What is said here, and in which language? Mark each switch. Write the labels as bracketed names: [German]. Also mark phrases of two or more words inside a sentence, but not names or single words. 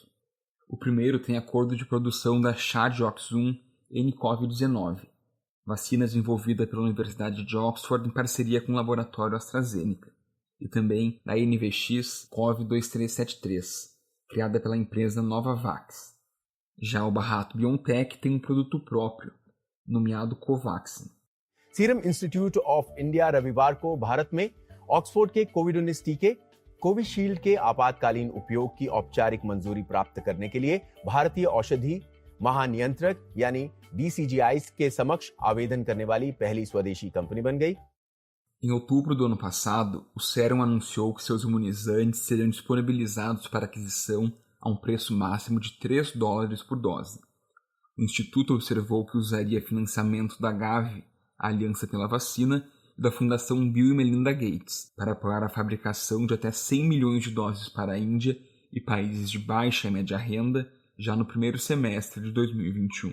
[Portuguese] O primeiro tem acordo de produção da Char-Joxum nCoV-19, vacina desenvolvida pela Universidade de Oxford em parceria com o laboratório AstraZeneca, e também da NVX-CoV2373, criada pela empresa Novavax. Já o Bharat BioNTech tem um produto próprio, nomeado Covaxin. [Hindi] सीरम इंस्टीट्यूट ऑफ इंडिया रविवार को भारत में ऑक्सफोर्ड के कोविड-19 टीके कोविशील्ड के आपातकालीन उपयोग की औपचारिक मंजूरी प्राप्त करने के लिए भारतीय औषधि महानियंत्रक यानी DCGI के समक्ष आवेदन करने वाली पहली स्वदेशी कंपनी बन गई. [Portuguese] Em outubro do ano passado, o Serum anunciou que seus imunizantes seriam disponibilizados para aquisição a um preço máximo de $3 por dose. O Instituto observou que usaria financiamento da Gavi, a Aliança pela Vacina, e da Fundação Bill e Melinda Gates, para apoiar a fabricação de até 100 milhões de doses para a Índia e países de baixa e média renda já no primeiro semestre de 2021.